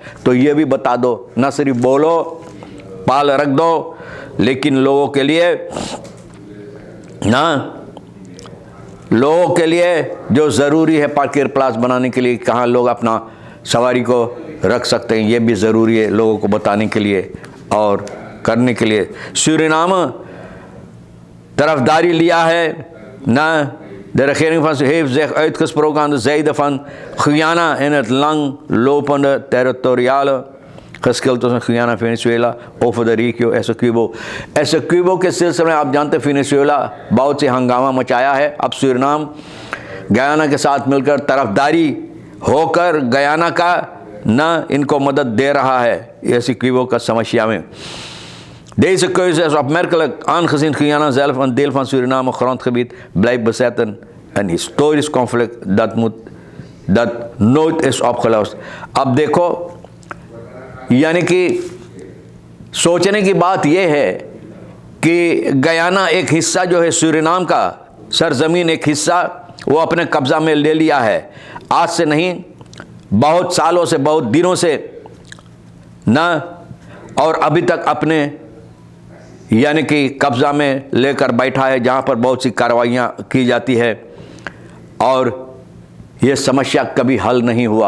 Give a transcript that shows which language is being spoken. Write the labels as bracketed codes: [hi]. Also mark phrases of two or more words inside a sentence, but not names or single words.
[hi] तो ये भी बता दो, न सिर्फ बोलो पाल रख दो, लेकिन लोगों के लिए ना, लोगों के लिए जो ज़रूरी है [nl] parkeer plaats [hi] बनाने के लिए कहाँ लोग अपना सवारी को रख सकते हैं, ये भी ज़रूरी है लोगों को बताने के लिए और करने के लिए। सूरीनाम तरफदारी लिया है ना, [nl] de regering van heeft zich uitgesproken aan de zijde van Guyana in het langlopende territoriale geschil tussen Guyana en Venezuela over de regio Essequibo। [hi] एसेक्विबो के सिलसिले में आप जानते हैं वेनेजुएला बहुत से हंगामा मचाया है। अब सूरीनाम गयाना के साथ मिलकर तरफदारी होकर गयाना का न इनको मदद दे रहा है एसेक्विबो का समस्या में। [nl] Deze keuze is opmerkelijk aangezien Guyana zelf een deel van Suriname grondgebied blijft bezetten, een historisch conflict dat nooit is opgelost। [hi] अब देखो, यानी कि सोचने की बात यह है कि गयाना एक हिस्सा जो है सूरीनाम का सरजमीन, एक हिस्सा वो अपने कब्ज़ा में ले लिया है। आज से नहीं, बहुत सालों से, बहुत दिनों से ना, और अभी तक अपने यानी कि कब्ज़ा में लेकर बैठा है, जहाँ पर बहुत सी कार्रवाइयाँ की जाती है और ये समस्या कभी हल नहीं हुआ।